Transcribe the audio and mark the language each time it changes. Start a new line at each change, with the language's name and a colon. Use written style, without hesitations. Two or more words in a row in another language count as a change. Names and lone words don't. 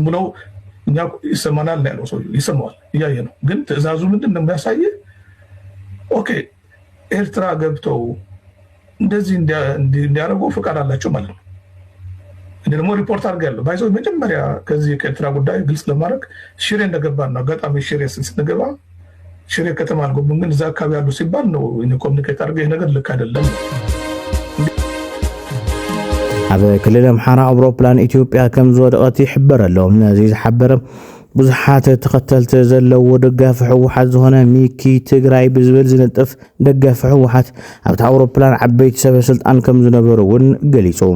Amharic: ብለው እኛ ይሰማናል ነው ያለው ሰው ይሰማዋል እያየ ነው ግን ትእዛዙ ምንድን ነው የሚያሳየው ኦኬ ኤርትራ ገብተው እንደዚህ እንዲያረጉ ፈቃድ አላቸው ማለት ነው እኔ ደግሞ ሪፖርት አድርጋለሁ ባይዘው መጀመሪያ ከዚህ ከኤርትራ ጉዳይ ግልጽ ለማድረግ ሽሬ እንደገባና አጋጣሚ ሽሬ ስንገባ ሽሬ ከተማ አልገቡም ግን እዛ አካባቢ ያሉ ሲባል ነው ኮሙኒኬት አድርገው ይሄ ነገር ልክ አይደለም
Tigrinya: ኣብ ክልል ኣምሓራ ኣውሮፕላን ኢትዮጵያ ከም ዝወደቐት ይሕበር ኣሎ ነዚ ዝሓበረ ብዙሓት ተኸተልቲ ዘለዎ ደጋፊ ሕወሓት ዝኾነ ሚኪ ትግራይ ብዝብል ዝነጥፍ ደጋፊ ሕወሓት ኣብቲ ኣውሮፕላን ዓበይቲ ሰበስልጣን ከም ዝነበሩ እውን ገሊፆም